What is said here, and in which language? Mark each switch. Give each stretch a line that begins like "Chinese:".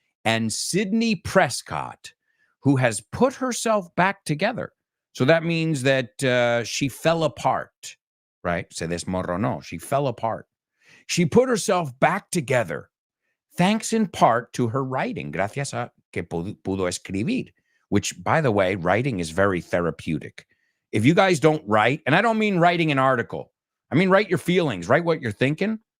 English: And Sidney Prescott, who has put herself back together. So that means that she fell apart, right?
Spanish: Se desmoronó.
English: She fell apart. She put herself back together, thanks in part to her writing.
Spanish: Gracias a que pudo escribir.
English: Which, by the way, writing is very therapeutic. If you guys don't write, and I don't mean writing an article, I mean write your feelings, write what you're thinking.